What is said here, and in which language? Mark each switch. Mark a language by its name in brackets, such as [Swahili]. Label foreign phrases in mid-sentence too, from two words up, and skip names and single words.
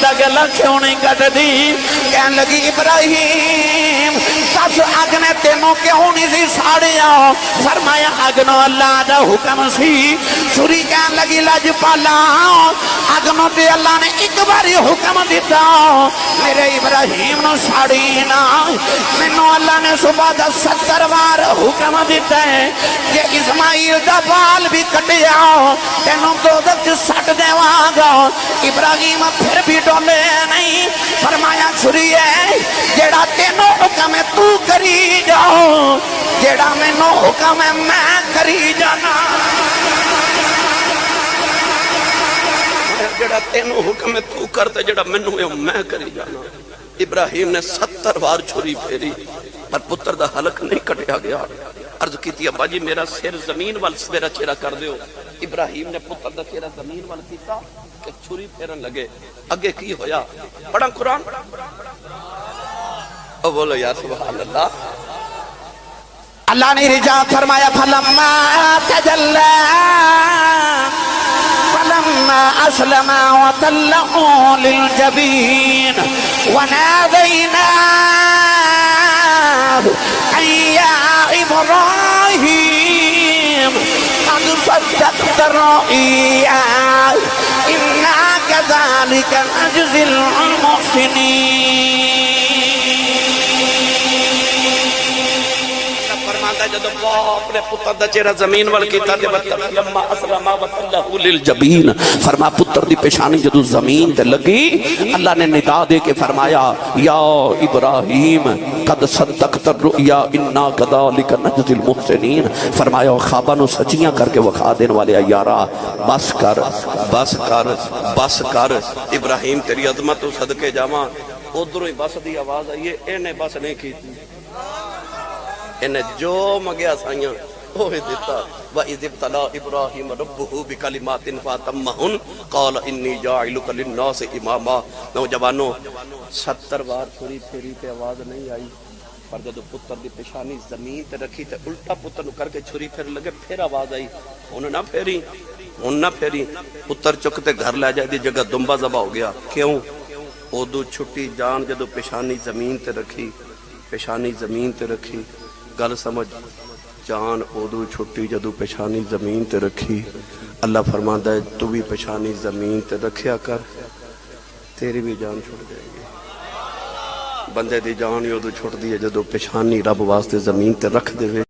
[Punjabi] دا گلا کیوں نہیں کٹ دی کہن لگی ابراہیم سس اگ نے تینوں کیوں نہیں سی ساڑیا فرمایا اگنو اللہ دا حکم سی چھری کہن لگی لج پالا اگنو تے اللہ نے ایک باری حکم دیتا میرے ابراہیم نو ساڑی نا مینوں اللہ نے صبح دا 70 بار حکم دیتا ہے کہ اسماعیل دا بال بھی کٹیا تینوں دوزخ سٹ دیواں گا ابراہیم پھر بھی ڈولے نہیں فرمایا چھری ہے جیڑا تینوں حکم ہے تو کری جاؤ جیڑا مینوں حکم ہے میں کری جانا جڑا تینوں حکم ہے تو کرتے جڑا منو ہے میں کری جانا ابراہیم نے 70 بار چھری پھیری پر پتر دا حلق نہیں کٹیا گیا عرض کی تھی ابا جی میرا سر زمین وال میرا چہرہ کر دیو ابراہیم نے پتر دا چہرہ زمین وال کیتا کہ چھری پھیرن لگے اگے کی ہویا پڑھا قرآن او بولو یا [Arabic] سبحان اللہ [Punjabi] اللہ نے رجاء فرمایا [Arabic] فلما تجلى فلما أسلم وتله للجبين وناديناه أن يا إبراهيم قد صدقت الرؤيا إنا كذلك نجزي المحسنين [Punjabi] جدو باپ نے پتر دا چہرہ زمین وال کیتا تے [Arabic] لما اسلم وتلہ للجبین [Punjabi] فرما پتر دی پیشانی جدو زمین تے لگی اللہ نے ندا دے کے فرمایا [Arabic] یا ابراہیم قد صدقت الرؤیا انا کذالک نجزی المحسنین [Punjabi] فرمایا خواباں نو سچیاں کر کے وکھا دین والے یارا بس کر بس کر بس کر ابراہیم تیری عظمت تو صدقے جاواں ادھروں ہی بس دی آواز آئی ہے انہیں بس نہیں کیتی انہیں جو مگیا سائیاں ہوئے دیتا [Arabic] وَإِذِ ابْتَلَىٰ إِبْرَاهِيمَ رَبُّهُ بِكَلِمَاتٍ فَأَتَمَّهُنْ قَالَ إِنِّي جَاعِلُكَ لِلنَّاسِ إِمَامًا [Punjabi] نوجوانوں 70 بار چھری پھیری تے آواز نہیں آئی پر جب پتر دی پیشانی زمین تے رکھی تے الٹا پتر نو کر کے چھری پھیر لگے پھر آواز آئی انہوں نہ پھیری انہوں نہ پھیری پتر چکتے گھر لے جائے دی جگہ دنبا زبا ہو گیا کیوں اودو چھٹی جان جدو پیشانی زمین تے رکھی پیشانی زمین تے رکھی گل سمجھ جان اودو چھٹی جدو پیشانی زمین تے رکھی اللہ فرماتا ہے تو بھی پیشانی زمین تے رکھیا کر تیری بھی جان چھوڑ جائے گی بندے دی جان اودو چھوڑ دی ہے جدو پیشانی رب واسطے زمین تے رکھ دے